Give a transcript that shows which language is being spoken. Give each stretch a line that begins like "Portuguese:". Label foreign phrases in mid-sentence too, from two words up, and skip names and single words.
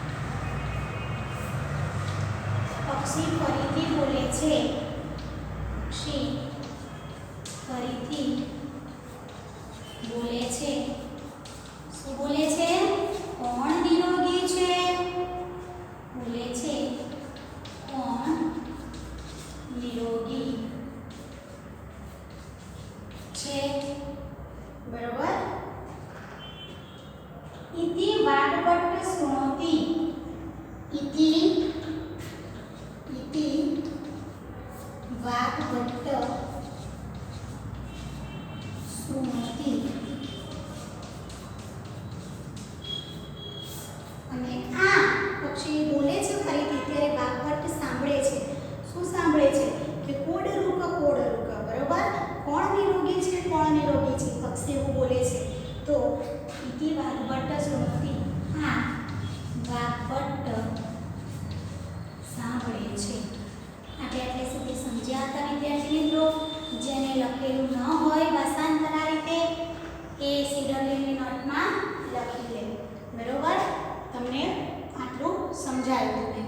Gujarati: પક્ષી ફરીથી બોલે છે પક્ષી ફરીથી બોલે છે. શું બોલે છે? કોણ નિરોગી છે? બોલે છે કોણ નિરોગી છે. બરોબર.
Sanskrit: इति वाग्भट्ट शृणोति. इति वाग्भट्ट शृणोति.
Gujarati: અને આ પક્ષી બોલે છે ફરીથી ત્યારે વાગ્ભટ્ટ સાંભળે છે. શું સાંભળે છે? કે કોડરૂક કોડરૂક. બરોબર. કોણ નિરોગી છે? કોણ નિરોગી છે? પક્ષી એવું બોલે છે.
Sanskrit: તો इति वाग्भट्ट शृणोति.
Gujarati: આ વાગ્ભટ્ટ સાંભળે છે. આપણે એટલે સુધી સમજ્યા હતા વિદ્યાર્થી મિત્રો. જેને લખેલું ન હોય ભાષાંતર આ રીતે એ સીડબ્લ્યુની નોટમાં લખી લેવું. બરોબર. તમને આટલું સમજાયું ને.